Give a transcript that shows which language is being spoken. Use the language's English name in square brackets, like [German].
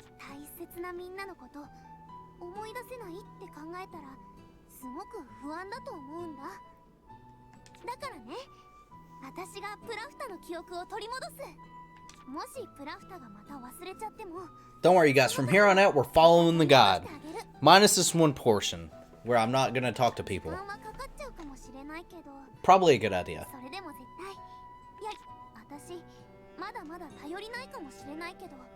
[Japanese] 大切なみんなのこと思い出せないって考えたらすごく不安だと思うんだ。だからね、私がプラフタの記憶を取り戻す。もしプラフタがまた忘れちゃっても [English] Don't worry, you guys. From here on out, we're following the god. Minus this one portion, where I'm not gonna talk to people. [Japanese] 時間はかかっちゃうかもしれないけど、 [English] Probably a good idea. [Japanese] それでも絶対、いや、私まだまだ頼りないかもしれないけど。